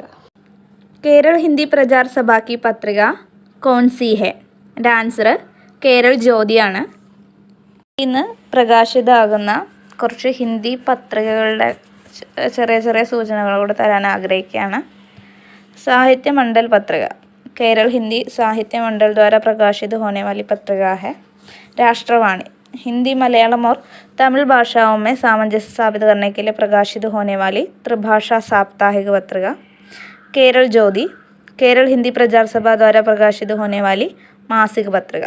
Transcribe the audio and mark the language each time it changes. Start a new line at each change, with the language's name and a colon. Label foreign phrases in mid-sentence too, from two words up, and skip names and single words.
Hindi: केरल हिंदी प्रचार सभा की पत्रिका कौनसी है.
Malayalam: എൻ്റെ ആൻസർ കേരൾ ജ്യോതിയാണ്. ഇന്ന് പ്രകാശിതമാകുന്ന കുറച്ച് ഹിന്ദി പത്രികകളുടെ ചെറിയ ചെറിയ സൂചനകളോട് തരാൻ ആഗ്രഹിക്കുകയാണ്.
Hindi: സാഹിത്യ മണ്ഡൽ പത്രിക केरल हिंदी साहित्य मंडल द्वारा प्रकाशित होने वाली पत्रिका है. राष्ट्रवाणी हिंदी, मलयालम और तमिल भाषाओं में सामंजस्य स्थापित करने के लिए प्रकाशित होने वाली त्रिभाषा साप्ताहिक पत्रिका. केरल ज्योति केरल हिंदी प्रचार सभा द्वारा प्रकाशित होने वाली मासिक पत्रिका.